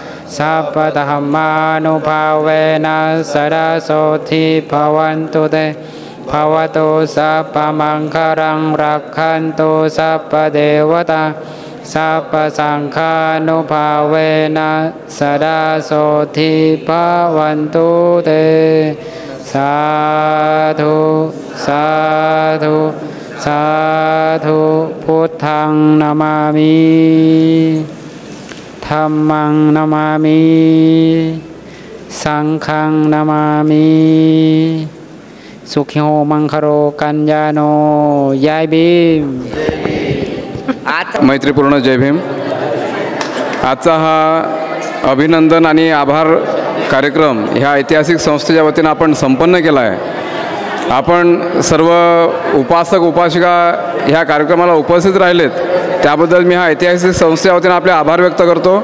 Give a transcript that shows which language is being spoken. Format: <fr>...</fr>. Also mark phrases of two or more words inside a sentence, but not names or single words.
<sa>सर्वधर्मानुभावेन सदा सोऽर्थी भवन्तु ते भवतु सर्वमङ्गलं रक्षन्तु सर्वदेवता सर्वसङ्घानुभावेन सदा सोऽर्थी भवन्तु ते.</sa> <pi>साधु साधु साधु. बुद्धं नमामि, धम्मं नमामि, संघं नमामि. सुखी हो मंखरो कल्याणो.</pi> <mr>जय भीम. मैत्रीपूर्ण जय भीम. आजचा हा अभिनंदन आणि आभार कार्यक्रम ह्या ऐतिहासिक संस्थेच्या वतीनं आपण संपन्न केला आहे. आपण सर्व उपासक उपासिका ह्या कार्यक्रमाला उपस्थित राहिलेत त्याबद्दल मी ह्या ऐतिहासिक संस्थेच्या वतीनं आपले आभार व्यक्त करतो.</mr>